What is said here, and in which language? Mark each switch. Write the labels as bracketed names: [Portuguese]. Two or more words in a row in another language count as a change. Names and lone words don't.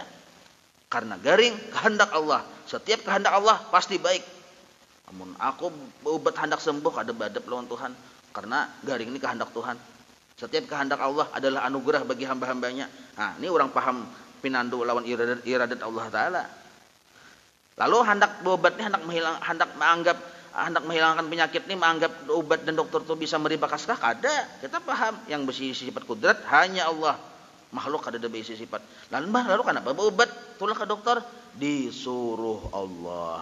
[Indonesian] Karena garing kehendak Allah. Setiap kehendak Allah pasti baik. [Banjar] Namun aku berobat hendak sembuh kada badap lawan Tuhan. [Indonesian] Karena garing ini kehendak Tuhan. Setiap kehendak Allah adalah anugerah bagi hamba-hambanya. [Banjar] Nah, ini orang paham pinandu lawan iradat Allah Ta'ala. [Indonesian] Lalu hendak berobat ini hendak menghilangkan penyakit ini, menganggap obat dan dokter itu bisa memberi bekas kah? [Banjar] Kada. [Indonesian] Kita paham yang bersifat sifat kudrat hanya Allah. Makhluk kada ada berisi sifat. Lalu kenapa berobat? [Banjar] Tulah ke dokter disuruh Allah.